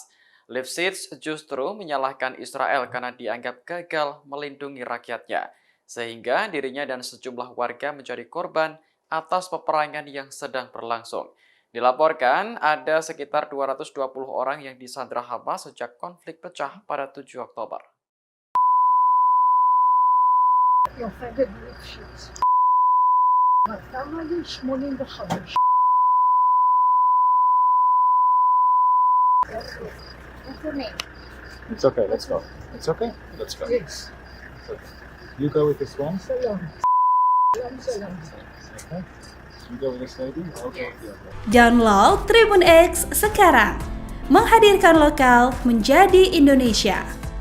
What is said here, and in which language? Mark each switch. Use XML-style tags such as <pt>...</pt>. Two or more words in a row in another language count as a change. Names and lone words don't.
<id>Lifshitz justru menyalahkan Israel karena dianggap gagal melindungi rakyatnya, sehingga dirinya dan sejumlah warga menjadi korban atas peperangan yang sedang berlangsung. Dilaporkan ada sekitar 220 orang yang disandra Hamas sejak konflik pecah pada 7 Oktober. יופדת ליפשיץ. 285.</id> <en>What's your name? It's okay, let's go. It's okay, let's go. Yes. It's okay. You go with this one. Salam. Salam. Okay. You go with this lady. I'll go with the other.</en> <id>Download Tribun X sekarang. Menghadirkan lokal menjadi Indonesia.</id>